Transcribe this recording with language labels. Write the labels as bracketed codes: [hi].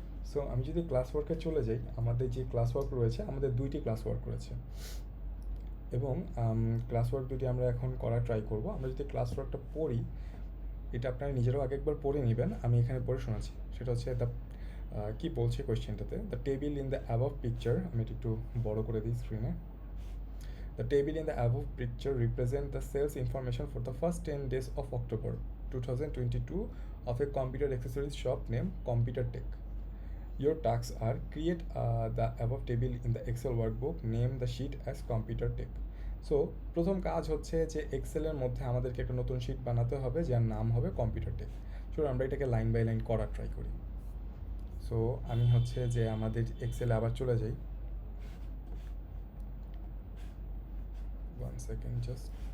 [bn] So আমি যদি class ওয়ার্কে চলে যাই, আমাদের যে ক্লাস ওয়ার্ক রয়েছে, আমাদের 2টি ক্লাস ওয়ার্ক রয়েছে এবং ক্লাস ওয়ার্ক দুটি আমরা এখন করার ট্রাই করব। আমরা যদি ক্লাস ওয়ার্কটা পড়ি, এটা আপনারা নিজেরাও আগে একবার পড়ে নেবেন, আমি এখানে পড়ে শোনাচ্ছি। সেটা হচ্ছে কি বলছে কোয়েশ্চেনটাতে, [en] the table in the above picture, [bn] আমি এটা একটু বড় করে দিই স্ক্রিনে। [en] The table in the above picture represents the sales information for the first 10 days of October 2022 of a computer accessories shop named Computer Tech. Your tasks are create the above table in the Excel workbook, name the sheet as Computer Tech. [bn] So প্রথম কাজ হচ্ছে যে এক্সেলের মধ্যে আমাদেরকে একটা নতুন sheet বানাতে হবে যার নাম হবে কম্পিউটার টেক। চলো আমরা এটাকে লাইন বাই লাইন করার ট্রাই করি। সো আমি হচ্ছে যে আমাদের এক্সেলে আবার চলে যাই, 1 সেকেন্ড জাস্ট।